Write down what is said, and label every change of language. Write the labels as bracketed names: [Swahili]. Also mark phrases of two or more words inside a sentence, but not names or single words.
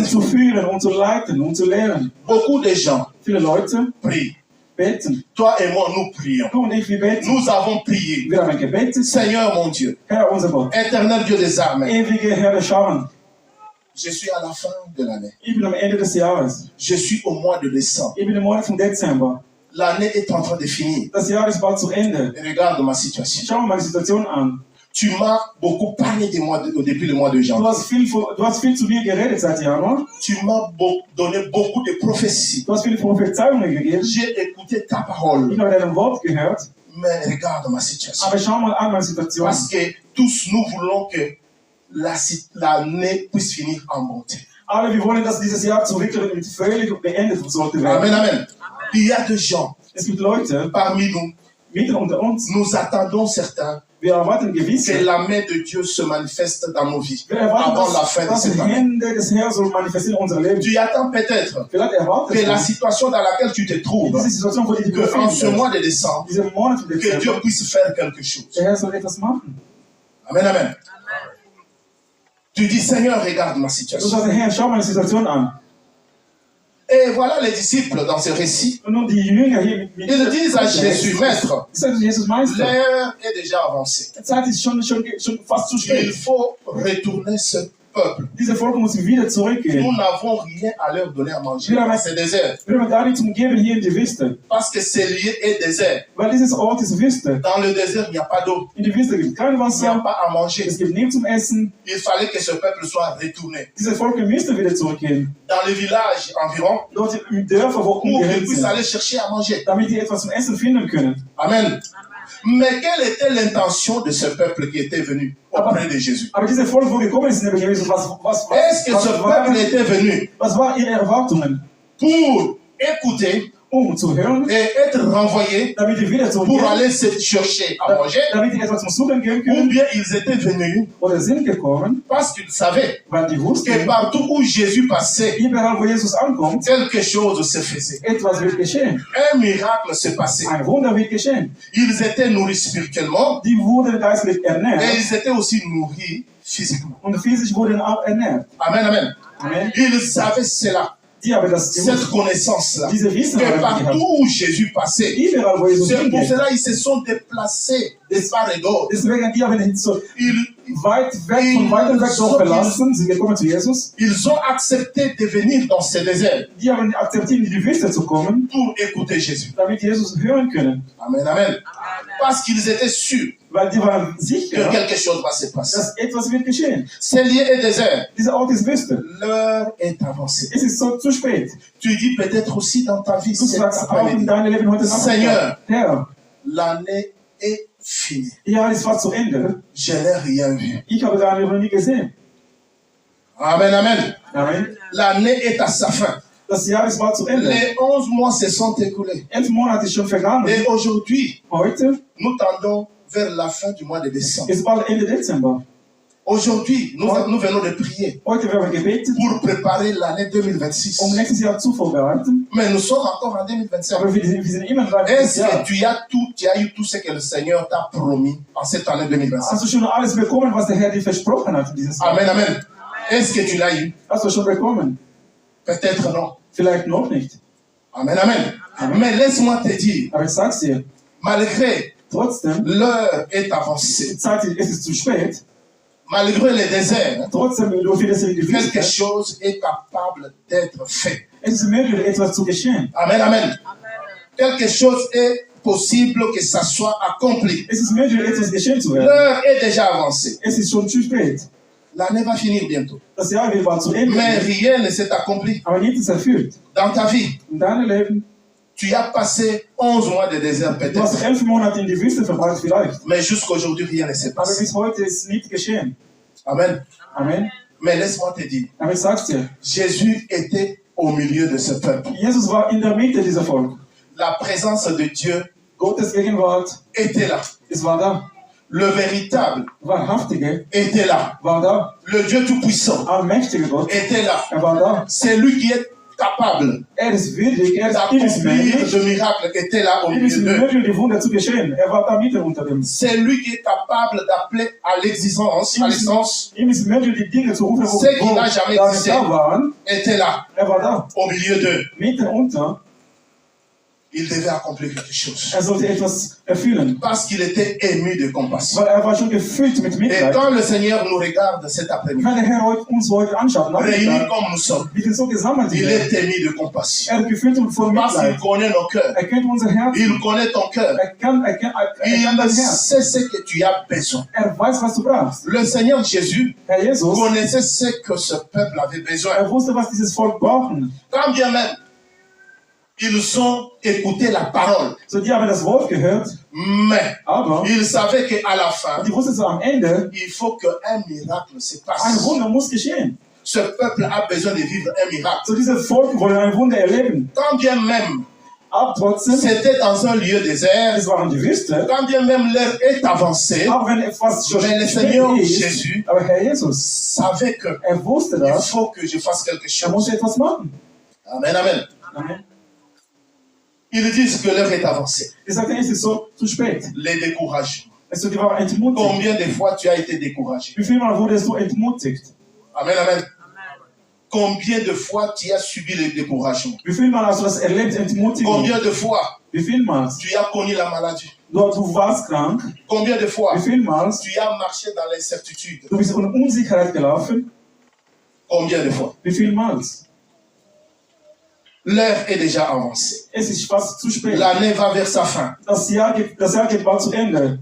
[German] Zu [French] foule. [German] führen, zu leiten, zu lehren. [French] Beaucoup de gens [German] Viele Leute [French] prient. [German] beten. [French] Toi et moi, nous prions. [German] Du und ich, wir beten. [French] Nous avons prié. [German] Wir haben gebetet. [French] Seigneur mon Dieu, [German] Herr, unser Gott, [French] éternel Dieu des armées, [German] ewige Herr der Scharen, [French] je suis à la fin de l'année. [German] ich bin am Ende des Jahres. [French] Je suis au mois de décembre. [German] Ich bin im Monat von Dezember. [French] L'année est en train de finir. [German] Das Jahr ist bald zu Ende. [French] Et regarde ma situation. [German] Schau mal die Situation an. [French] Tu m'as beaucoup parlé depuis le mois de [German] Du [French] janvier. [German] hast viel zu mir geredet seit Januar. [French] Tu m'as donné beaucoup de prophéties. [German] Du hast viele Prophezeiungen gegeben. [French] J'ai écouté ta parole. [German] Ich habe dein Wort gehört. [French] Mais regarde ma situation. [German] Aber schau mal an meine Situation. [French] Parce que tous nous voulons que l'année puisse finir en bonté. [German] Aber wir wollen, dass dieses Jahr zurückkehren und völlig beendet sollte werden. [French] Amen, amen. Il y a des gens [German] Es gibt Leute, [French] parmi nous. [German] mitten unter uns, [French] Nous attendons certains [German] wir erwarten [French] que [German] gewisse. [French] la main de Dieu se manifeste dans nos vies [German] Wir erwarten, [French] avant la fin de [German] dass die [French] cette année. [German] Hände des Herrn so manifestieren in unser Leben. [French] Tu attends peut-être [German] Vielleicht erwartest [French] que la [German] du, [French] situation dans laquelle tu te trouves, [German] diese Situation, wo du dich [French] que en ce [German] befindest, [French] mois de décembre, [German] diesen Monat von [French] que Dieu [German] Dezember, [French] puisse faire quelque chose. [German] der Herr soll etwas machen. [French] Amen, amen. Tu dis, Seigneur, regarde ma [German] Du [French] situation. [German] sagst, Herr, schau meine Situation an. [French] Et voilà les disciples dans ce récit. [German] Und nun die Jünger hier mit [French] Ils disent à Jésus, Maître, [German] Ich sage, Jesus Meister, [French] l'heure est déjà avancée. [German] die Zeit ist schon fast zu [French] Il [German] spät. [French] faut retourner ce peuple. [German] Diese Volk muss wieder zurückgehen. [French] Nous n'avons rien à leur donner à manger. C'est désert. [German] Wir haben gar nichts zum Geben hier in die Wüste. [French] Parce que ce lieu est désert. [German] Weil dieses Ort ist Wüste. [French] Dans le désert, il n'y a pas d'eau. [German] In der Wüste gibt es kein [French] Il n'y a [German] Wasser. [French] pas à manger. [German] Es gibt nichts zum Essen. [French] Il fallait que ce peuple soit retourné. [German] Diese Volk müsste wieder zurückgehen. [French] Dans les villages environ, [German] Dort im Dörfer, wo [French] pour qu'ils [German] umgehend [French] puissent [German] sind. [French] aller chercher à manger. [German] Damit die etwas zum Essen finden können. [French] Amen. Mais quelle était l'intention de ce peuple qui était venu auprès de Jésus? [German] Aber diese Volk, wo gekommen ist, neben Jesus, [French] Est-ce que ce peuple était venu [German] was war ihre Erwartungen? [French] pour écouter [German] zu hören, [French] et être renvoyés [German] damit die wieder [French] pour [German] zurückgehen, [French] aller se chercher à manger, [German] damit die etwas zum Suchen gehen [French] ou [German] können, [French] bien ils étaient venus [German] oder sind gekommen, [French] parce qu'ils savaient [German] weil die [French] que [German] wussten, [French] partout où Jésus passait, [German] überall wo Jesus ankommt, [French] quelque chose se faisait. [German] etwas wird geschehen. [French] Un miracle se passait. [German] Ein Wunder wird geschehen. [French] Ils étaient nourris spirituellement [German] Die wurden geistlich [French] et [German] ernährt [French] ils étaient aussi nourris physiquement. [German] und physisch wurden auch ernährt. [French] Amen, amen. [German] Amen. [French] Ils savaient cela, [German] Die haben das gewusst. [French] cette connaissance-là, [German] Diese Wissen [French] que [German] haben die [French] partout [German] gehabt. [French] où Jésus passait, [German] Überall wo Jesus [French] c'est pour [German] hingeht. [French] cela qu'ils se sont déplacés de part et d'autre. [German] Deswegen, die haben ihn so [French] Ils, [German] weit weg, von weitem weg dort verlassen, sind gekommen zu Jesus. [French] ils ont accepté de venir dans ce désert [German] Die haben akzeptiert, in die Wüste zu kommen, [French] pour écouter Jésus. [German] damit Jesus hören können. [French] Amen, amen. Parce qu'ils étaient sûrs [German] Weil die waren [French] que [German] sicher, [French] quelque chose va se passer. [German] dass etwas wird geschehen. [French] C'est lié et désert. [German] Dieser Ort ist Wüste. [French] L'heure est avancée. [German] Es ist so zu spät. [French] Tu dis peut-être aussi dans ta vie, [German] Du [French] cet [German] sagst auch in [French] après-midi, [German] deinem Leben heute [French] Seigneur. [German] Nachmittag, Herr, [French] l'année est finie. [German] ja, es war zu Ende. [French] Je n'ai rien vu. [German] Ich habe da noch nie gesehen. [French] Amen, amen. [German] Amen. [French] L'année est à sa fin. [German] Das Jahr ist war zu Ende. [French] Les 11 mois se sont écoulés. [German] 11 Monate ist schon vergangen. [French] Et aujourd'hui, [German] Heute [French] nous tendons vers la fin du mois de décembre. [German] ist bald Ende Dezember. [French] Aujourd'hui, nous venons de prier [German] Heute werden wir gebetet, [French] pour préparer l'année 2026. [German] nächstes Jahr zu vorbereiten. [French] Mais nous sommes encore en 2025. [German] Aber wir sind immer noch im [French] Est-ce [German] Jahr. [French] que tu as eu tout ce que le Seigneur t'a promis en cette année 2025? [German] Hast du schon alles bekommen, was der Herr dir versprochen hat in dieses Jahr? [French] Amen, amen. Est-ce que tu l'as eu? [German] Hast du schon bekommen? [French] Peut-être non. [German] Vielleicht noch nicht. [French] Amen, amen. Mais laisse-moi te dire, [German] Aber ich sag's dir, [French] malgré [German] trotzdem, [French] l'heure est avancée, [German] die Zeit es ist zu spät. [French] malgré les déserts, [German] Trotzdem, du findest in die [French] quelque [German] Wüste. [French] chose est capable d'être fait. [German] Es ist möglich, etwas zu geschehen. [French] Amen, amen. Quelque chose est possible que ça soit accompli. [German] Es ist möglich, etwas geschehen zu werden. [French] L'heure est déjà avancée. [German] Es ist schon zu spät. [French] L'année va finir bientôt. [German] Das Jahr wird bald zu Ende. [French] Mais rien ne s'est accompli [German] Aber nichts ist erfüllt. [French] dans ta vie. [German] In deinem Leben, [French] Tu as passé 11 mois de désert [German] du hast [French] peut-être. [German] 11 Monate in die Wüste verbracht vielleicht. [French] Mais jusqu'aujourd'hui, rien ne s'est [German] Aber [French] passé. [German] bis heute ist nichts geschehen. [French] Amen. [German] Amen. [French] Mais laisse-moi te dire, [German] Aber ich sag's dir, [French] Jésus était au milieu de ce peuple. [German] Jesus war in der Mitte dieser Volk. [French] La présence de Dieu [German] Gottes Gegenwart, [French] était là. [German] es war da. [French] Le véritable [German] Wahrhaftige [French] était là. [German] war da. [French] Le Dieu Tout-Puissant [German] Allmächtige Gott, [French] était là. [German] war da. [French] C'est lui qui est capable [German] Ist würdig, ist [French] d'accomplir [German] möglich. [French] de miracles, était là au [German] Ist [French] milieu d'eux. [German] möglich, die Wunder zu geschehen. War da mitten unter dem. [French] C'est lui qui est capable d'appeler à l'existence, [German] Ihm ist möglich, die Dinge zu rufen, wo [French] Ce qui n'a jamais [German] da [French] existé. [German] da waren. [French] était là [German] War da. [French] au milieu d'eux. [German] Mitten unter. [French] Il devait accomplir quelque chose. [German] Sollte etwas erfüllen. [French] Parce qu'il était ému de compassion. [German] Weil war schon gefüllt mit [French] Et [German] Mitleid. [French] quand le Seigneur nous regarde cet après-midi, [German] Wenn der Herr uns heute anschaut, [French] réunis [German] Nachmittag, [French] comme nous sommes, [German] wir sind so gesammelt [French] il [German] hier. [French] est ému de compassion. [German] Ist gefüllt von [French] Parce qu'il [German] Mitleid. [French] connaît nos cœurs. [German] Kennt unser Herz. [French] Il connaît ton cœur. [German] Kennt dein [French] Il [German] Herz. [French] sait ce que tu as besoin. [German] Weiß, was du brauchst. [French] Le Seigneur Jésus [German] Herr Jesus, [French] connaissait ce que ce peuple avait besoin. [German] wusste, was dieses Volk brauchen. [French] Quand bien même ils ont écouté la parole, [German] So, die haben das Wort gehört, [French] mais [German] aber [French] ils savaient qu'à la fin, [German] die wussten so am Ende, [French] il faut qu'un miracle se [German] ein [French] passe. [German] Wunder muss geschehen. [French] Ce peuple a besoin de vivre un miracle. [German] So, diese Volk wollen ein Wunder erleben. [French] Quand bien même [German] Aber trotzdem, [French] c'était dans un lieu désert, [German] es waren die Wüste, [French] quand bien même l'heure est avancée, [German] auch wenn etwas schon [French] mais le [German] spät [French] Seigneur [German] ist, [French] Jésus [German] aber Herr Jesus, [French] savait que [German] wusste [French] il [German] das, [French] faut que je fasse quelque chose. [German] musste etwas machen. [French] Amen, amen. [German] Amen. [French] Ils disent que l'heure est avancée. [German] Ich sagte, es ist so zu spät. [French] Les découragements. [German] Also, die waren entmutigt. [French] Combien de fois tu as été découragé? [German] Wie viel Mal wurdest du entmutigt? [French] Amen, amen. Combien de fois tu as subi le découragement? [German] Wie viel Mal hast du das erlebt, Entmutigung? [French] Combien de fois [German] Wie viel Mal? [French] tu as connu la maladie? [German] Du warst krank. [French] Combien de fois [German] Wie viel Mal? [French] tu as marché dans l'incertitude? [German] Du bist in Unsicherheit gelaufen. [French] Combien de fois? [German] Wie viel Mal? [French] L'heure est déjà avancée. [German] Es ist fast zu spät. [French] L'année va vers sa fin. [German] Das Jahr geht bald zu Ende.